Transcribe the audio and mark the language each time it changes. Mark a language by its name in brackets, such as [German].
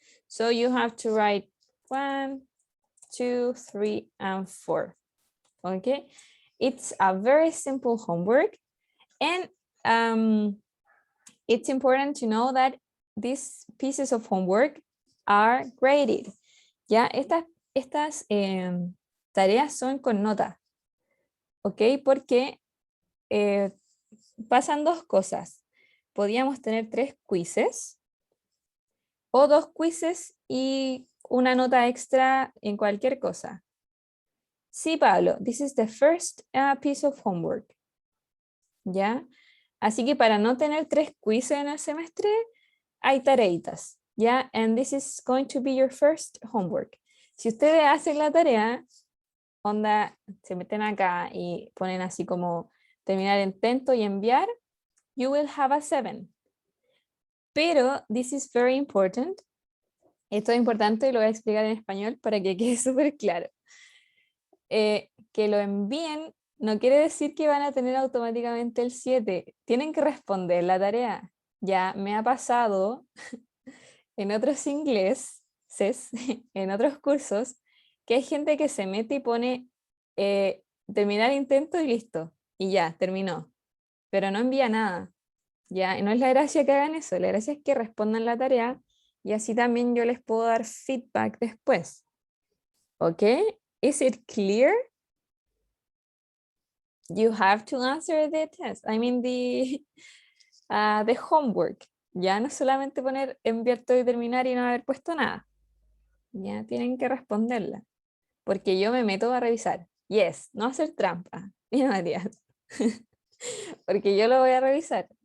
[English] So you have to write 1, 2, 3, and 4. Okay, it's a very simple homework, and it's important to know that these pieces of homework are graded. [Spanish] Ya, estas tareas son con nota. Ok, porque pasan 2 cosas. Podíamos tener 3 quizzes o 2 quizzes y una nota extra en cualquier cosa. Sí, [English] Pablo, this is the first piece of homework. [Spanish] ¿Ya? Así que para no tener 3 quizzes en el semestre, hay tareitas. ¿Ya? [English] And this is going to be your first homework. [Spanish] Si ustedes hacen la tarea, onda, se meten acá y ponen así como terminar el intento y enviar, [English] you will have a 7. [Spanish] Pero [English] this is very important. [Spanish] Esto es importante y lo voy a explicar en español para que quede súper claro. Que lo envíen no quiere decir que van a tener automáticamente el 7. Tienen que responder la tarea. Ya me ha pasado en otros ingleses, en otros cursos, que hay gente que se mete y pone terminar intento y listo. Y ya, terminó. Pero no envía nada. Ya, no es la gracia que hagan eso. La gracia es que respondan la tarea y así también yo les puedo dar feedback después. [English] ¿Ok? Is it clear? You have to answer the test. I mean the homework. [Spanish] Ya no solamente poner enviar todo y terminar y no haber puesto nada. Ya tienen que responderla. Porque yo me meto a revisar. Yes, no hacer trampa. Mira, Matías. Porque yo lo voy a revisar.